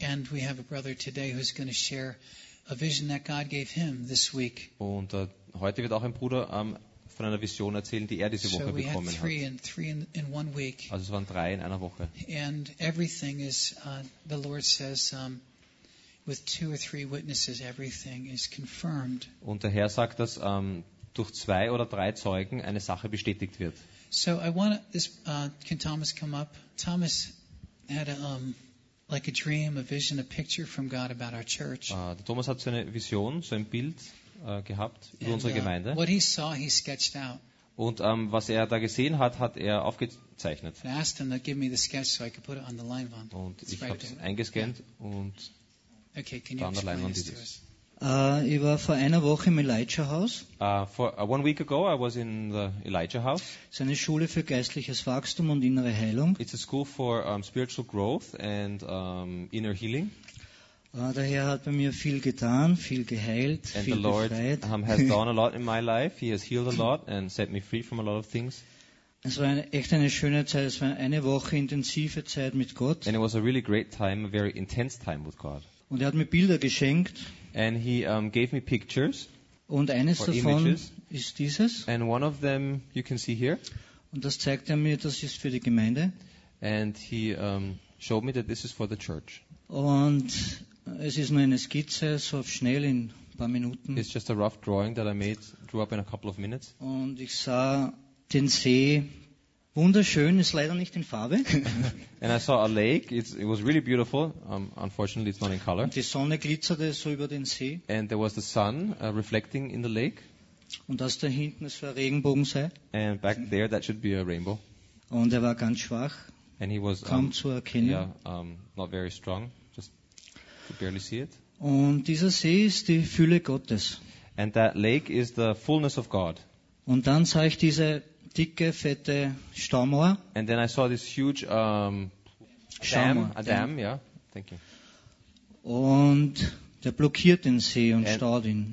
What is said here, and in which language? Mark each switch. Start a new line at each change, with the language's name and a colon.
English: And we have a brother today who's going to share a vision that God gave him this week.
German: Und heute wird auch ein Bruder von einer Vision erzählen, die diese Woche so bekommen hat.
English: Three in one week.
German: Also es waren 3 in einer Woche.
English: And everything is, the Lord says, with 2 or 3 witnesses, everything is confirmed.
German: Und der Herr sagt, dass durch 2 oder 3 Zeugen eine Sache bestätigt wird.
English: So I want this. Can Thomas come up? Thomas had a like a dream, a vision, a picture from God about our church.
German: Thomas hat so eine Vision, so ein Bild gehabt über unsere Gemeinde.
English: What he saw, he sketched out.
German: Und was er da gesehen hat, hat er aufgezeichnet.
English: And I asked him to give me the sketch so I could put it on the Leinwand.
German: Und it's ich habe es eingescannt und
English: okay, can you explain this to us?
German: Ich war vor einer Woche im Elijah House.
English: One week ago I was in the Elijah House.
German: Es ist eine Schule für geistliches Wachstum und innere Heilung.
English: It's a school for spiritual growth and inner healing.
German: Der Herr hat bei mir viel getan, viel geheilt, and viel befreit.
English: And the Lord has done a lot in my life. He has healed a lot and set me free from a lot of things.
German: Es war echt eine schöne Zeit. Es war eine Woche intensive Zeit mit Gott.
English: And it was a really great time, a very intense time with God.
German: Und er hat mir Bilder geschenkt.
English: And he gave me pictures.
German: Und eines davon ist dieses.
English: And one of them you can see here.
German: Und das zeigt er mir, das ist für die Gemeinde.
English: And he showed me that this is for the church.
German: Und es ist nur eine Skizze, so schnell in ein paar Minuten.
English: It's just a rough drawing that I made, drew up in a couple of minutes.
German: Und ich sah den See. Wunderschön, ist leider nicht in Farbe.
English: And I saw a lake. It was really beautiful. Unfortunately, it's not in color.
German: Die Sonne glitzerte so über den See.
English: And there was the sun reflecting in the lake.
German: Und das da hinten, es war Regenbogen sei.
English: And back there, that should be a rainbow.
German: Und er war ganz schwach.
English: And he was
German: kaum zu erkennen.
English: Yeah, not very strong. Just could barely see it.
German: Und dieser See ist die Fülle Gottes.
English: And that lake is the fullness of God.
German: Und dann sah ich diese dicke, fette Staumauer.
English: And then I saw this huge dam. Yeah. Thank you.
German: Und der blockiert den See und staut ihn.